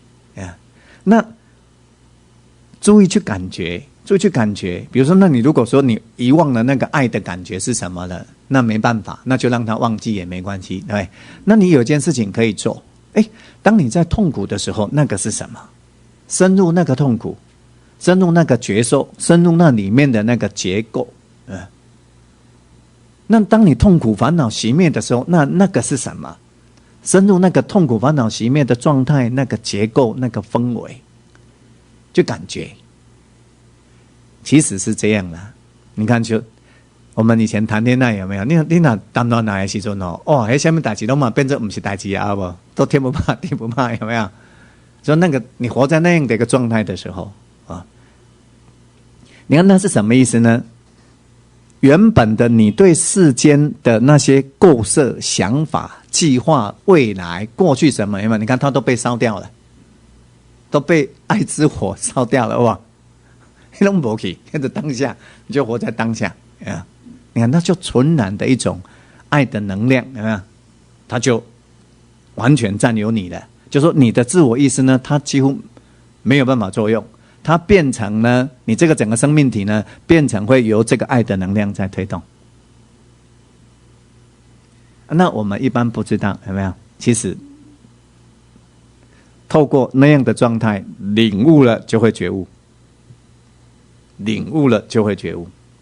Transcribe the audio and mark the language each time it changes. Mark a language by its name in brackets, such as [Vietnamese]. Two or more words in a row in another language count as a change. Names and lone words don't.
[Chinese] 那注意去感覺，比如說，那你如果說你遺忘了那個愛的感覺是什麼了，那沒辦法，那就讓它忘記也沒關係，對不對？那你有件事情可以做，當你在痛苦的時候，那個是什麼？深入那個痛苦，深入那個覺受，深入那裡面的那個結構。那當你痛苦煩惱熄滅的時候，那個是什麼？深入那個痛苦煩惱熄滅的狀態，那個結構，那個氛圍，就感覺其實是這樣啦。你看，就我們以前談戀愛有沒有？你那談戀愛的時候哦，那什麼代誌都嘛變成不是代誌啊，不都天不怕地不怕，有沒有？所以那個你活在那樣的一個狀態的時候啊，你看那是什麼意思呢？原本的你對世間的那些構設、想法、計劃、未來、過去什麼，有沒有？你看它都被燒掉了，都被愛之火燒掉了，哇！你都沒去，看着當下，你就活在當下啊！你看，那就純然的一種愛的能量，有沒有？它就完全佔有你了。就說你的自我意識呢，它幾乎沒有辦法作用。它變成呢，你這個整個生命體呢，變成會由這個愛的能量在推動。那我們一般不知道，有沒有？其實透過那樣的狀態，領悟了就會覺悟，領悟了就會覺悟。